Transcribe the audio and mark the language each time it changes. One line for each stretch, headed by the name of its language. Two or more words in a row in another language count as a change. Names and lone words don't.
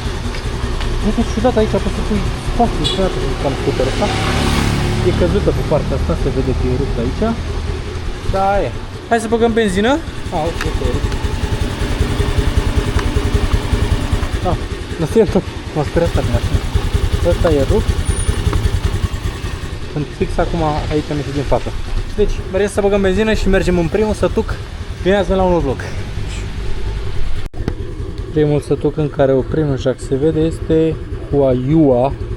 Romanian: Uite, ciudat, aici poți să pui spațiu, ciudat, cam scuterul ăsta. E căzută pe partea asta, se vede că e rupt aici. Da, e. Hai să băgăm benzină. Ok, e rupt.
Spanish: Lo siento,
Romanian: m-a speriat tare mașina. Ăsta e rupt. Sunt fix acum aici am ieșit din față. Deci, mergem să băgăm benzină și mergem în primul sătuc. Bine la un nou vlog. Primul sătuc în care oprim, așa că se vede, este Huayua.